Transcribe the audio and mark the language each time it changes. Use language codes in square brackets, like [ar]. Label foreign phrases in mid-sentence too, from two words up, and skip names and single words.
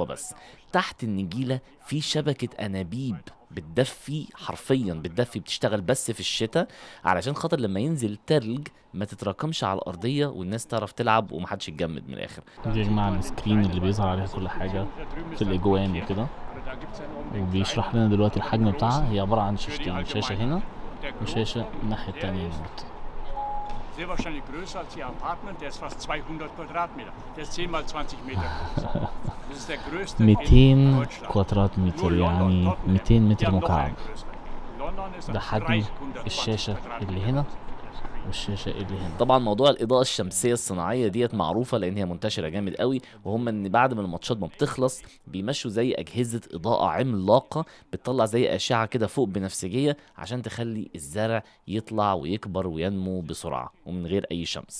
[ar] بس تحت النجيله في شبكه انابيب بتدفي، حرفيا بتدفي، بتشتغل بس في الشتاء علشان خاطر لما ينزل تلج ما تتراكمش على الارضيه والناس تعرف تلعب ومحدش يتجمد من الاخر. دي يا جماعة السكرين اللي بيظهر عليها كل حاجة في الاجوان وكده، وبيشرح لنا دلوقتي الحجم بتاعها. هي عبارة عن شاشتين، شاشة هنا وشاشة الناحية التانية هنا. [de] Sehr wahrscheinlich größer als Ihr Apartment, der ist fast 200 Quadratmeter. Der ist 10 mal 20 Meter groß. Das ist der größte 200 in Deutschland. [ar] كوادرات متر، يعني 200 متر مكعب. ده حجم الشاشة اللي هنا والشاشة اللي هنا. طبعا موضوع الاضاءه الشمسيه الصناعيه ديت معروفه لان هي منتشره جامد قوي، وهم ان بعد ما الماتشات ما بتخلص بيمشوا زي اجهزه اضاءه عملاقه بتطلع زي اشعه كده فوق بنفسجيه عشان تخلي الزرع يطلع ويكبر وينمو بسرعه ومن غير اي شمس.